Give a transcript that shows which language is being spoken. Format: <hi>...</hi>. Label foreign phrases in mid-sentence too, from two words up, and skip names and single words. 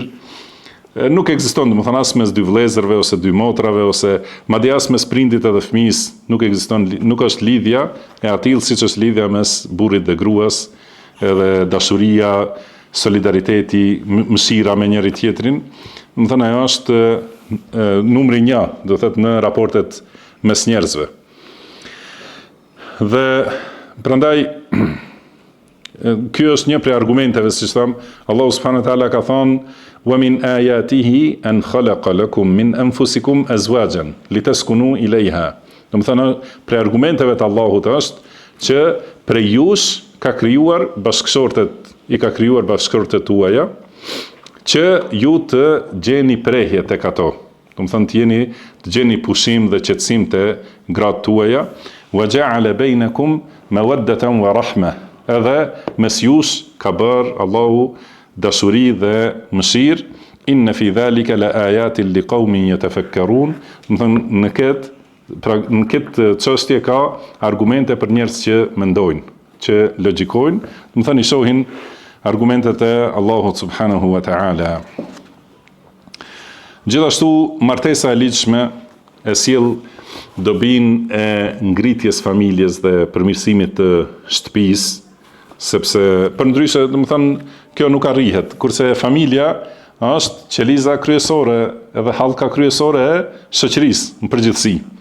<sq>Nuk ekziston, do të thënë, as mes dy vëllezërve ose dy motrave ose madje as mes prindit edhe fëmijës, nuk ekziston, nuk është lidhja e atill siç është lidhja mes burrit dhe gruas, edhe dashuria, solidariteti, mëshira me njëri tjetrin. Do të thënë, ajo është numri 1, do të thotë, në raportet mes njerëzve. Dhe prandaj ky është një prej argumenteve, siç tham, Allahu</sq> <ar>سبحانه وتعالى</ar> <sq>ka thënë:</sq> <ar>"ومن آياته أن خلق لكم من أنفسكم أزواجا لتسكنوا إليها."</ar> <sq>Do të thënë, prej argumenteve të Allahut është që prej jush ka krijuar bashkëshortet, i ka krijuar bashkëshortet tuaja, që ju të gjeni prehje tek ato. Do të thënë, të gjeni pushim dhe qetësim te gratë tuaja.</sq> <ar>"وجعل بينكم مودة ورحمة."</ar> <sq>Edhe mes jush ka bërë Allahu dashuri dhe mëshirë.</sq> <ar>"إن في ذلك لآيات لقوم يتفكرون."</ar> <sq>Do të thënë, në këtë çështje ka argumente për njerëz që mendojnë, që logjikojnë, do të thënë, i shohin argumentet e Allahut</sq> <ar>سبحانه وتعالى.</ar> <sq>Gjithashtu, martesa e ligjshme e sjell dobinë e ngritjes familjes dhe përmirësimit të shtëpisë, sepse përndryshe, do të thënë, kjo nuk arrihet, kurse familja është qeliza kryesore edhe hallka kryesore e shoqërisë në përgjithësi.</sq>